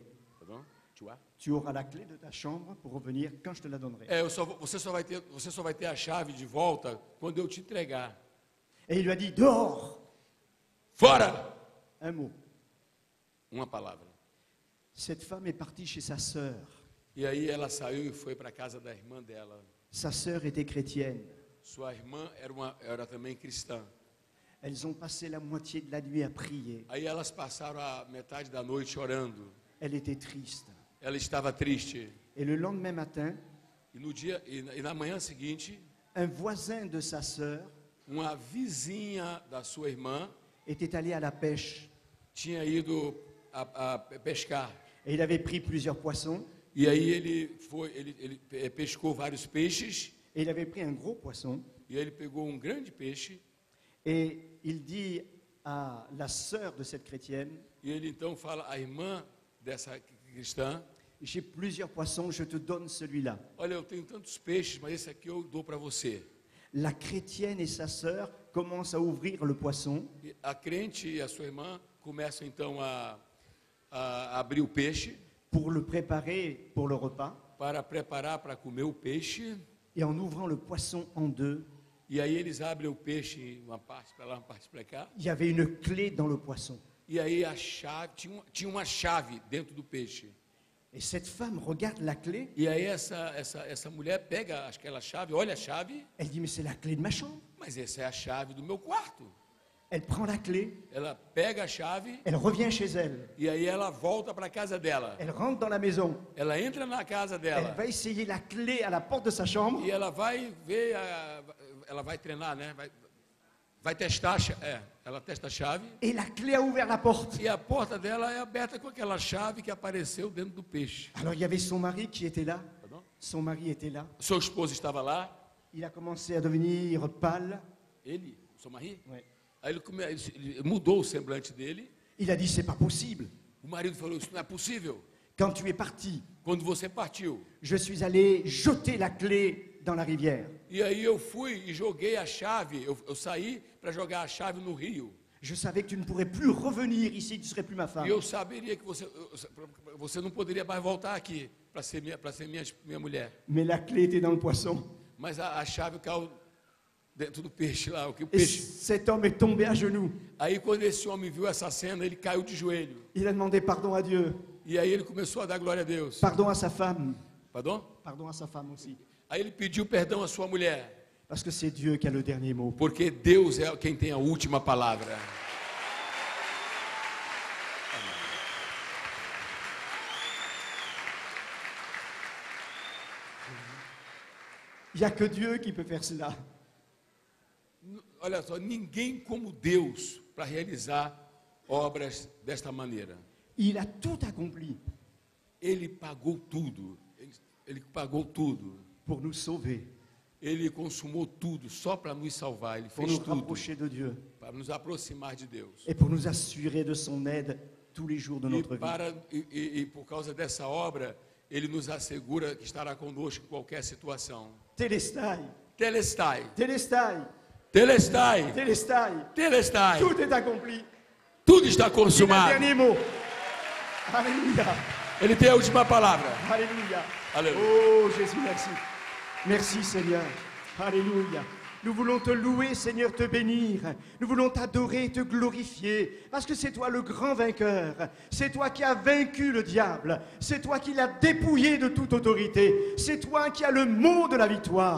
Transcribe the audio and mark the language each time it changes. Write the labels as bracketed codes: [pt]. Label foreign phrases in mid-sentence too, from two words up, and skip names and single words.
[fr] Pardon? Tu auras la clé de ta chambre pour revenir quand je te la donnerai. [pt] Você só vai ter a chave de volta quando eu te entregar. [fr] Et il lui a dit, dehors. [pt] Fora! [fr] Un mot. [pt] Uma palavra. [fr] Cette femme est partie chez sa sœur. [pt] E aí ela saiu e foi para a casa da irmã dela. [fr] Sa sœur était chrétienne. [pt] Sua irmã era também cristã. [fr] Elles ont passé la moitié de la nuit à prier. [pt] Aí elas passaram a metade da noite orando. [fr] Elle était triste. [pt] Ela estava triste. [fr] Et le lendemain matin, [pt] E na manhã seguinte, [fr] un voisin de sa sœur [pt] uma vizinha da sua irmã [fr] était allé à la pêche. [pt] tinha ido a pescar. [fr] Et il avait pris plusieurs poissons. [pt] E aí ele pescou vários peixes. [fr] Et il avait pris un gros poisson. [pt] E aí ele pegou um grande peixe. [fr] Et il dit à la sœur de cette chrétienne, [pt] E ele então fala à irmã dessa cristã: [fr] j'ai plusieurs poissons, je te donne celui-là. [pt] olha, eu tenho tantos peixes, mas esse aqui eu dou para você. [fr] La chrétienne et sa sœur commencent à ouvrir le poisson. [pt] E a crente e a sua irmã começam então a abrir o peixe [fr] Pour le préparer pour le repas. [pt] para preparar para comer o peixe. [fr] Et en ouvrant le poisson en deux, [pt] E aí eles abrem o peixe, uma parte para lá, uma parte para cá. [fr] il y avait une clé dans le poisson. [pt] E aí a chave tinha uma chave dentro do peixe. [fr] Et cette femme regarde la clé. [pt] E aí essa mulher pega aquela chave, olha a chave, [fr] Elle dit, mais c'est la clé de ma chambre. [pt] mas essa é a chave do meu quarto. [fr] Elle prend la clé, [pt] Ela pega a chave [fr] elle revient chez elle. [pt] e aí ela volta para a casa dela. [fr] Elle rentre dans la maison. [pt] Ela entra na casa [fr] Elle [pt] dela [fr] va essayer la clé à la porte de sa chambre. [pt] e ela vai ver, ela vai treinar, né? Vai testar, ela testa a chave [fr] Et la clé a ouvert la porte. [pt] e a porta dela é aberta com aquela chave que apareceu dentro do peixe. [fr] Alors il y avait son mari qui était là. Pardon? Son mari était là. [pt] Seu esposo estava lá, [fr] Il a commencé à devenir pâle. [pt] seu marido. [fr] Ouais. [pt] Aí ele mudou o semblante dele. [fr] Il a dit, c'est pas possible. [pt] O marido falou: isso não é possível. [fr] Quand tu es parti, [pt] Quando você partiu. [fr] je suis allé jeter la clé dans la rivière. [pt] E aí eu fui e joguei a chave. Eu saí para jogar a chave no rio. [fr] Je savais que tu ne pourrais plus revenir ici, que tu ne serais plus ma femme. [pt] E eu saberia que você não poderia mais voltar aqui para ser minha mulher. [fr] Mais la clé était dans le poisson. [pt] Mas a chave caiu dentro do peixe lá, o [fr] Et [pt] peixe. [fr] cet homme est tombé à genoux. [pt] Aí quando esse homem viu essa cena, ele caiu de joelho. [fr] Il a demandé pardon à Dieu, [pt] E aí ele começou a dar glória a Deus. [fr] pardon à sa femme, Pardon? pardon à sa femme aussi. [pt] Aí ele pediu perdão à sua mulher, [fr] Parce que c'est Dieu qui a le dernier mot. [pt] porque Deus é quem tem a última palavra. [fr] Il n'y a que Dieu qui peut faire cela. [pt] Olha só, ninguém como Deus para realizar obras desta maneira. [fr] Il a tout accompli [pt] Ele pagou tudo. Ele pagou tudo. [fr] pour nous sauver, [pt] Ele consumou tudo só para nos salvar. Ele [fr] pour [pt] fez [fr] nous [pt] tudo [fr] rapprocher de Dieu [pt] para nos aproximar de Deus. [fr] et pour nous assurer de son aide tous les jours de notre vie. [pt] E por causa dessa obra, Ele nos assegura que estará conosco em qualquer situação. [fr] Télestai, [pt] Telestai, [fr] Télestai, [pt] Telestai, [fr] Télestai, [pt] Telestai. [fr] tout est accompli. [pt] Tudo está [fr] Il a le [pt] consumado. [fr] dernier mot. Alléluia, [pt] Ele tem a última palavra. [fr] Alléluia. Alléluia. Oh Jésus, merci. Merci Seigneur. Alléluia. Nous voulons te louer, Seigneur, te bénir. Nous voulons t'adorer, te glorifier. Parce que c'est toi le grand vainqueur. C'est toi qui as vaincu le diable. C'est toi qui l'as dépouillé de toute autorité. C'est toi qui as le mot de la victoire.